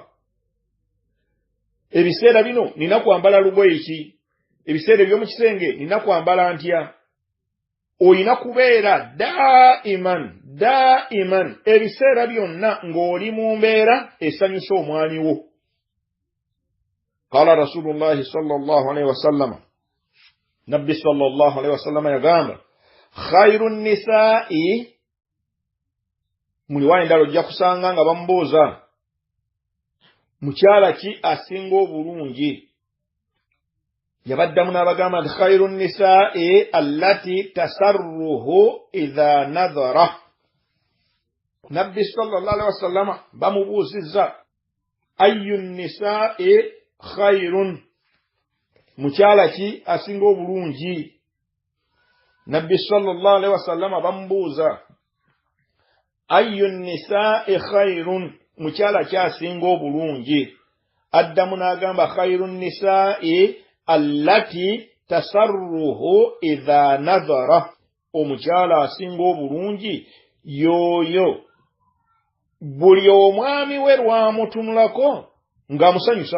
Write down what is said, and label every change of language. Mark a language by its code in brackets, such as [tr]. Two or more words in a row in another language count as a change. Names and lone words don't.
[lg] Ebiseera bino nina kwambala lugoye ki? Ebiseera eby'omu kisenge nina kwambala ntya? Oyina kubeera daiman ebiseera byonna ng'oli mu mbeera esanyusa omwami wo. [ar] قال رسول الله صلى الله عليه وسلم, [lg] Nabbi [ar] صلى الله عليه وسلم [lg] yagamba, [ar] خير النساء, [lg] muliwa endalo ojja kusanga nga bamubuuza mukyala ki asinga obulungi, yabaddamu n'abagamba nti [ar] خير النساء التي تسره إذا نظر. [lg] Nabbi [ar] صلى الله عليه وسلم [lg] bamubuuzizza [ar] أي النساء خير [lg] mukyala ki asinga obulungi. Nabbi [ar] صلى الله عليه وسلم [lg] bambuuza [ar] أي النساء خير [lg] mukyala ki asinga obulungi. Addamu n'agamba [ar] خير النساء التي تسره إذا نظر, [lg] omukyala asinga obulungi yoyo buli omwami we lwamutunulako ng'amusanyusa.